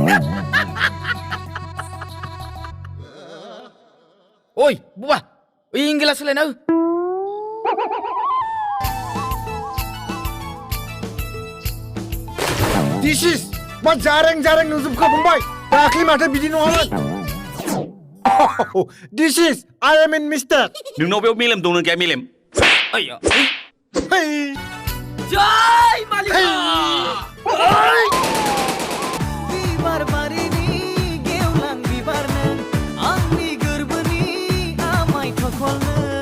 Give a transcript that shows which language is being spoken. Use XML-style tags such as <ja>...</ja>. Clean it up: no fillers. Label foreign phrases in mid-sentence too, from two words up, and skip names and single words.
<brx>ओइ बुबा, ओइ इंगिला सोलायना हो।</brx> <en>This is</en> <brx>मा जारें नुजोबखो फंबाय? दाख्लि माथो बिदि नङामोन।</brx> <en>This is I am in mistake.</en> <brx>नोंनाव बेयाव मेलेम दं ना गैया मेलेम? आया।</brx> <en>Hey.</en> <brx>जय मालिका! बिबार बारिनि गेवलां बिबार नों आंनि गोरबोनि आमाय थखल नों।</brx>